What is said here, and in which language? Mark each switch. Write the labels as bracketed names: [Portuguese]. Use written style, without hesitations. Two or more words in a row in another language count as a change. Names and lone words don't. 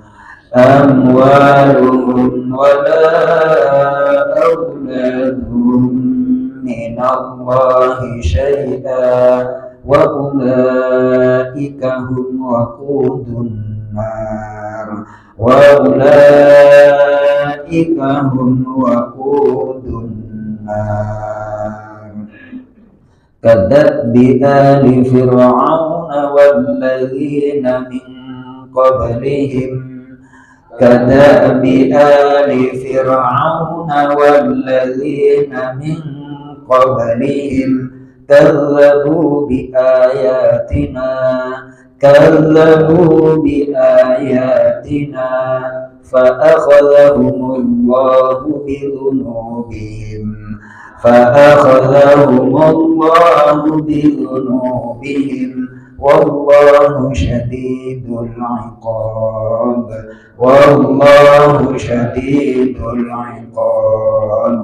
[Arabic] أموالهم ولا أولادهم من الله شيئا وأولئك هم وقود النار كدأب آل فرعون والذين من قبلهم. كدأب آل فرعون والذين من قبلهم كذبوا بآياتنا فأخذهم الله بذنوبهم والله شديد العقاب.